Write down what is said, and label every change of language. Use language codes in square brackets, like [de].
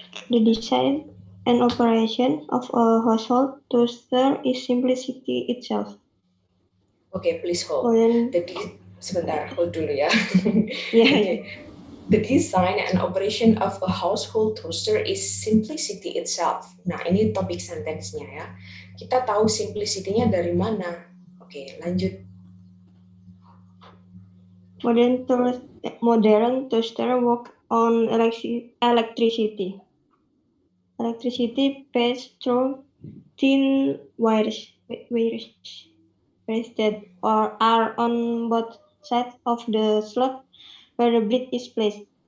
[en] The design and operation of a household toaster is simplicity itself. Okay, please hold. [id] Sebentar, hold dulu ya. [en] Yeah. Okay. The design and operation of a household toaster is simplicity itself. [id] Nah, ini topik sentence-nya ya. Kita tahu simplicity-nya dari mana? Oke, lanjut. [en] Modern toaster work on electricity. Electricity passed through thin wires that are on both sides of the slot where the blade is placed.